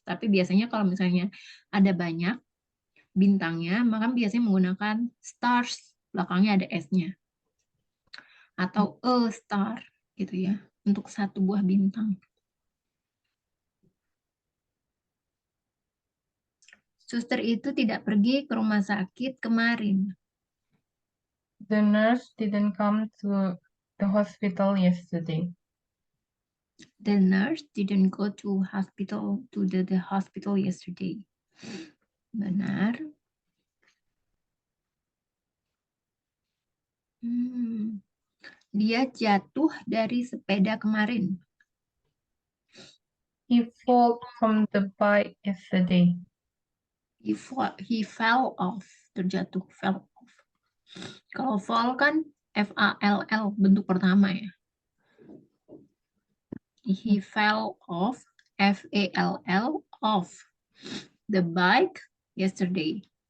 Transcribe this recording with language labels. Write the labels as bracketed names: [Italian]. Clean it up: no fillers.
[Indonesian] Tapi biasanya kalau misalnya ada banyak bintangnya, maka biasanya menggunakan stars, belakangnya ada S-nya. Atau a star, gitu ya, untuk satu buah bintang. Suster itu tidak pergi ke rumah sakit kemarin. [English] The nurse didn't come to the hospital yesterday. The nurse didn't go to the hospital yesterday. [Indonesian] Benar. Dia jatuh dari sepeda kemarin. [English] He fell from the bike yesterday. He fell off. Terjatuh, fell off. [Indonesian] Kalau fall kan F-A-L-L, bentuk pertama ya. [English] He fell off, F-A-L-L, off the bike yesterday.